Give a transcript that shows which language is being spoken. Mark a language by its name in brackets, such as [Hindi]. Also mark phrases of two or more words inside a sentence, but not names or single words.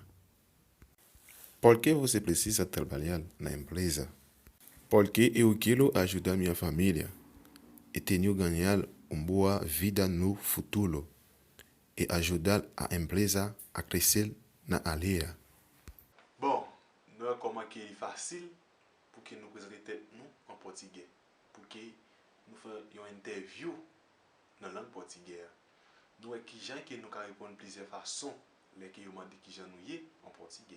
[Portuguese] Por que você precisa trabalhar na empresa? Porque eu quero ajudar minha família e tenho ganhar uma boa vida no futuro e ajudar a empresa a crescer na área. [Haitian Creole] Bon, nou e koman ki fasil pou ki nou prezente nou an portugais. Pou ki nou fè yon interview nan lang portugais. Nou e ki jan ki nou ka repon plize fason le ki yon mandi ki jan nou ye an portugais.